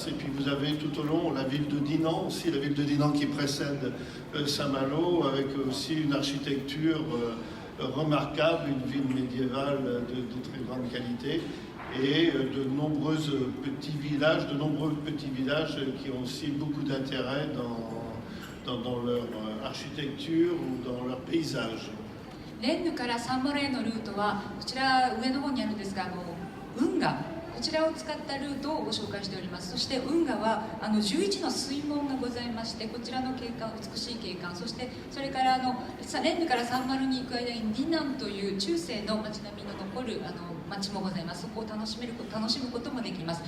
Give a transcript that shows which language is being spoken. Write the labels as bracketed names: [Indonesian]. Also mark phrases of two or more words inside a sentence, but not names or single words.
[French] Et puis vous avez tout au long la ville de Dinan, aussi la ville de Dinan qui précède Saint-Malo, avec aussi une architecture remarquable, une ville médiévale de très grande qualité. Et de nombreux petits villages qui ont aussi beaucoup d'intérêt dans leur architecture ou dans leur paysage. [Japanese] レンヌからサンマロへのルートはこちら上の方にあるんですが、運河こちらを使ったルートをご紹介しております。そして運河は11の水門がございまして、こちらの景観、美しい景観、そしてそれからレンヌからサンマロに行く間にディナンという中世の街並みの残る町もございます。そこを楽しむこともできます。